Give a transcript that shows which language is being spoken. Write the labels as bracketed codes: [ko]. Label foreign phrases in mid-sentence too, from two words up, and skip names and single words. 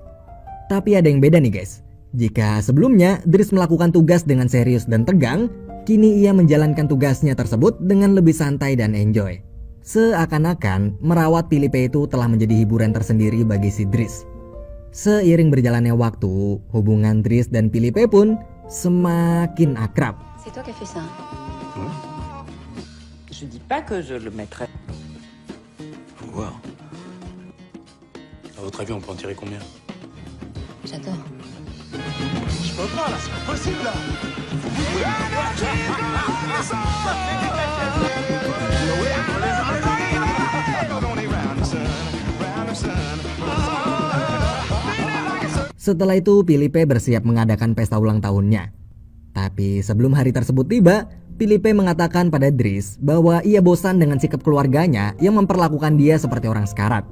[id] Tapi ada yang beda nih guys. Jika sebelumnya Dries melakukan tugas dengan serius dan tegang, kini ia menjalankan tugasnya tersebut dengan lebih santai dan enjoy. Seakan-akan merawat Filipe itu telah menjadi hiburan tersendiri bagi si Dries. Seiring berjalannya waktu, hubungan Dries dan Filipe pun semakin akrab. [fr] C'est toi qui as fait ça. Je dis pas que je le mettrai. Faut voir. À votre avis, on peut en tirer combien? J'adore. Je peux pas, là, c'est pas possible, là. [id] Setelah itu Filipe bersiap mengadakan pesta ulang tahunnya. Tapi sebelum hari tersebut tiba, Filipe mengatakan pada Dries bahwa ia bosan dengan sikap keluarganya yang memperlakukan dia seperti orang sekarat.